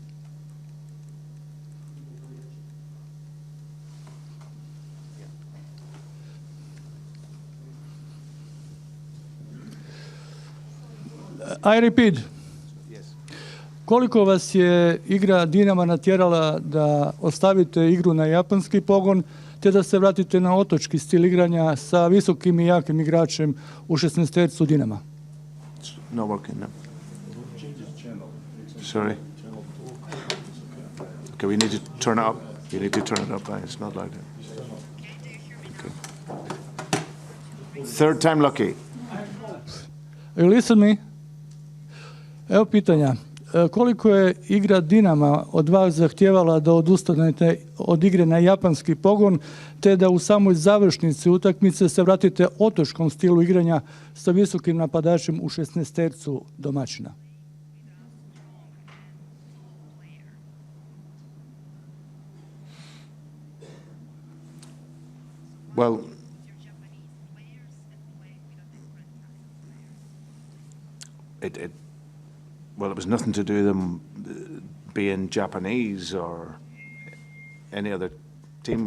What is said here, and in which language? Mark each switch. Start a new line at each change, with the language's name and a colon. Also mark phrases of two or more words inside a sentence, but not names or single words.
English: I repeat.
Croatian: Koliko vas je igra Dinama natjerala da ostavite igru na japanski pogon te da se vratite na otočki stil igranja sa visokim i jakim igračem u 16-tercu Dinama?
English: Not working now. Sorry. Okay, we need to turn it up. You need to turn it up. It's not like that. Okay. Third time lucky. You listen me?
Croatian: Evo pitanja. Koliko je igra Dinama od vas zahtijevala da odustanete od igre na japanski pogon, te da u samoj završnici utakmice se vratite otočkom stilu igranja sa visokim napadačem u 16-tercu domaćina?
English: Well, it was nothing to do with them being Japanese or any other team.